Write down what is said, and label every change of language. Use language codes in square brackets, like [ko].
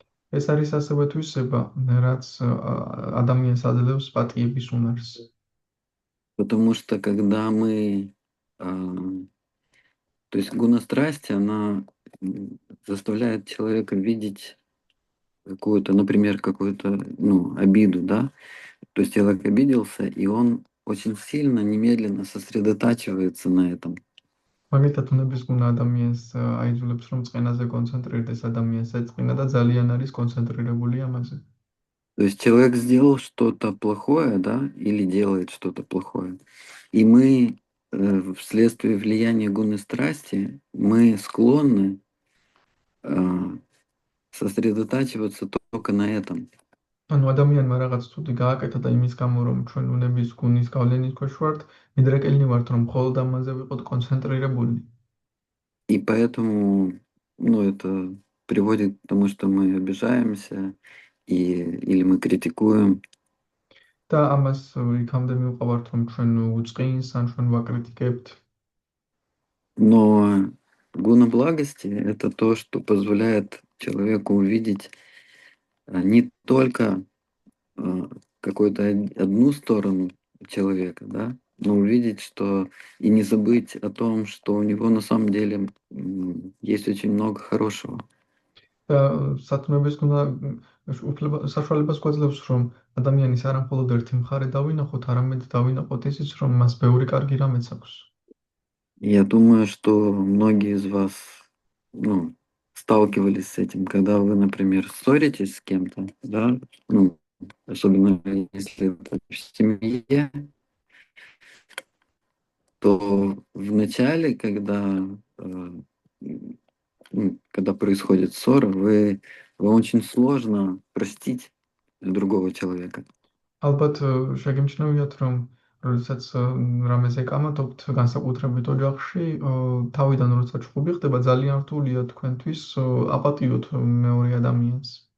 [ka] ეს არის ასევე თვისება, რაც ადამიანს აძლევს პატიების უნარს. [ru] Потому что когда мы... То есть гуна страсти, она заставляет человека видеть какую-то, например, какую-то, обиду, да? То есть человек обиделся, и он очень сильно, немедленно сосредотачивается на этом. [ka] მაგალითად, უნების გუნა ადამიანს აიძულებს, რომ წყენაზე კონცენტრირდეს, ადამიანს ეწყინა და ძალიან არის კონცენტრირებული ამაზე. [ru] То есть человек сделал что-то плохое, да, или делает что-то плохое. И мы вследствие влияния гуны страсти, мы склонны сосредотачиваться только на этом. [ka] ანუ ადამიანმა რაღაც ცუდი გააკეთა და იმის გამო, რომ ჩვენ უნების გუნის გავლენის ქვეშ ვართ, მიდრეკილნი ვართ, რომ მხოლოდ ამაზე ვიყოთ კონცენტრირებული. [ru] И поэтому, это приводит к тому, что мы обижаемся или мы критикуем. [ka] და ამას იქამდე მივყავართ, რომ ჩვენ უწყინს ან ჩვენ ვაკრიტიკებთ. [ru] Но гуна благости — это то, что позволяет человеку увидеть не только какую-то одну сторону человека, да, но увидеть, что и не забыть о том, что у него на самом деле есть очень много хорошего. [ka] და სათნოების გუნა საშუალებას გვაძლევს, რომ ადამიანის არა მხოლოდ ერთი მხარე დავინახოთ, არამედ დავინახოთ ისიც, რომ მას ბევრი კარგი რამეც აქვს. [ru] Я думаю, что многие из вас, сталкивались с этим, когда вы, например, ссоритесь с кем-то, да, особенно если это в семье, то в начале, когда происходит ссора, вам очень сложно простить другого человека. [ka] ალბათ შეგიმჩნევიათ, რომ როდესაც რამეზე კამათობთ განსაკუთრებით ოჯახში, თავიდან როცა ჩხუბი ხდება, ძალიან რთულია თქვენთვის აპატიოთ მეორე ადამიანს.